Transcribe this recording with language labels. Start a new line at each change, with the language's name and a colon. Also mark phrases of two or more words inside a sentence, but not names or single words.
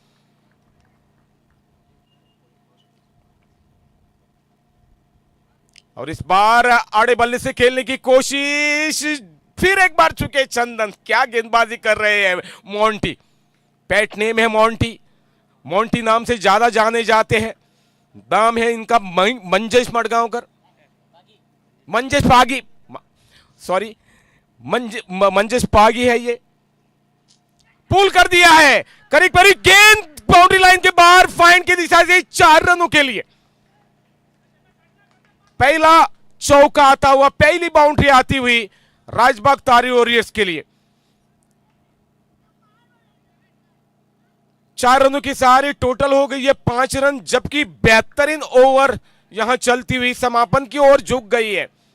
Hindi: और इस बार आड़े बल्ले से खेलने की कोशिश, फिर एक बार चुके चंदन। क्या गेंदबाजी कर रहे हैं मोंटी। पेट नेम है मोंटी, मोंटी नाम से ज्यादा जाने जाते हैं। नाम है इनका मंजेश मडगांवकर, मंजेश पागी, सॉरी मंजेश पागी है ये। पुल कर दिया है, करीब करीब गेंद बाउंड्री लाइन के बाहर, फाइंड की दिशा से 4 रनों के लिए। पहला चौका आता हुआ, पहली बाउंड्री आती हुई राजबाग तारी वॉरियर्स के लिए। 4 रनों की सारी टोटल हो गई है 5 रन, जबकि बेहतरीन ओवर यहां चलती हुई समापन की ओर झुक गई है।